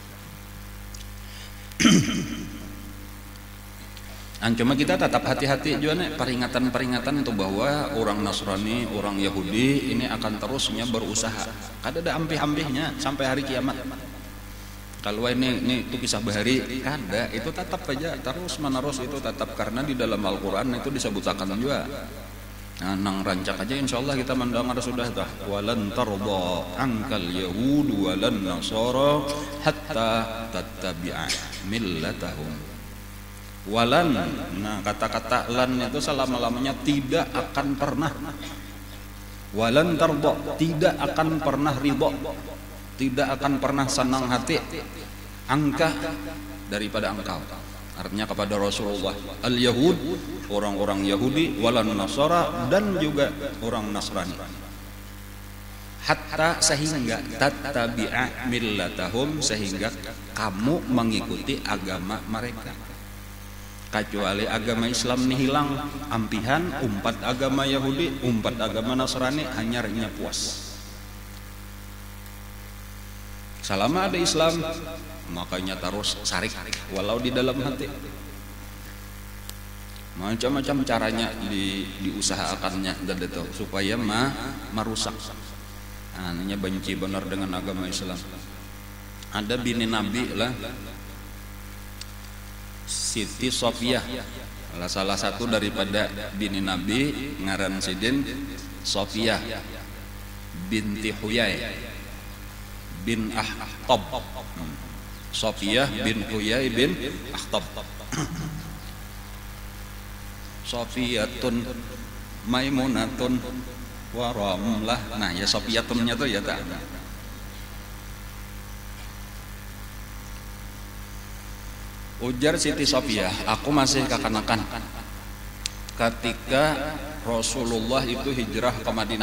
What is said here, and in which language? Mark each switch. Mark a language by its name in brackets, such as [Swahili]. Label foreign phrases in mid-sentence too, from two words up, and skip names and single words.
[Indonesian] Cuma kita tetap hati-hati juga nih, peringatan-peringatan itu bahwa orang Nasrani, orang Yahudi ini akan terusnya berusaha. [Banjar] Kada ada ampih-ampihnya sampai hari kiamat. Kalau ini itu kisah bahari, kada, itu tetap aja terus menerus itu tetap, karena di dalam Al-Qur'an itu disebutkan juga. Nang rancak aja insyaallah kita mendengar sudah tah, [Arabic] ولن ترضى عنك اليهود ولن النصارى حتى تتبع ملتهم. Walan, [Indonesian] nah kata-kata lan itu selama-lamanya tidak akan pernah. [Arabic] ولن ترضى, [Indonesian] tidak akan pernah ridha, tidak akan pernah senang hati angka daripada engkau. Artinya kepada Rasulullah, al-Yahud, orang-orang Yahudi, [Arabic] ولن النصارى, [Indonesian] dan juga orang Nasrani. Hatta, sehingga [Arabic] تتبع ملتهم, [Indonesian] sehingga kamu mengikuti agama mereka. [Banjar] Kecuali agama Islam ini hilang, ampihan, umpat agama Yahudi, umpat agama Nasrani, hanya puas. Selama ada Islam, makanya terus sarik walau di dalam hati. [Indonesian] Macam-macam caranya diusahakannya dan supaya merusak. Hanya benci benar dengan agama Islam. [Banjar] Ada bini Nabi lah, Siti Sofiyah, salah satu daripada bini Nabi, ngaran Sidin Sofiyah binti Huyai bin Akhtab. Sofiyah bin Huyai bin Akhtab. Sofiyatun Maimunatun Waramlah. Nah ya Sofiyatunnya tuh ya tak. Ujar Siti Sofiyah, aku masih kekanakan ketika Rasulullah itu hijrah ke Madinah.